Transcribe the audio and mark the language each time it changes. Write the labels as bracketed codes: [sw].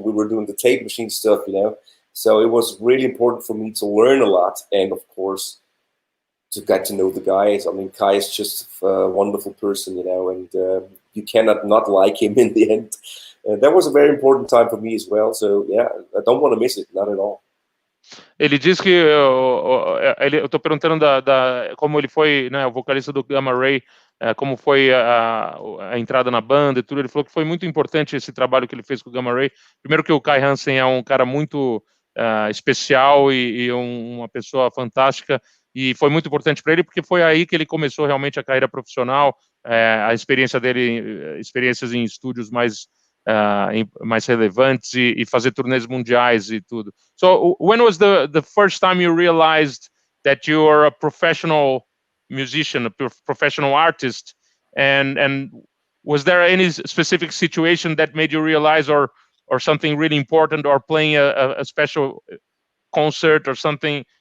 [en] We were doing the tape machine stuff, you know. So it was really important for me to learn a lot. And of course, to get to know the guys. I mean, Kai is just a wonderful person, you know, and you cannot not like him in the end. That was a very important time for me as well. So yeah, I don't want to miss it, not at all. [pt] Ele diz que eu estou perguntando como ele foi, né, o vocalista do Gamma Ray, como foi a entrada na banda e tudo. Ele falou que foi muito importante esse trabalho que ele fez com o Gamma Ray. Primeiro que o Kai Hansen é um cara muito especial e uma pessoa fantástica, e foi muito importante para ele porque foi aí que ele começou realmente a carreira profissional, a experiência dele, experiências em estúdios mais relevantes e fazer turnês mundiais e tudo. [en] So when was the first time you realized that you are a professional musician, a professional artist, and was there any specific situation that made you realize, or something really important, or playing a special concert or something?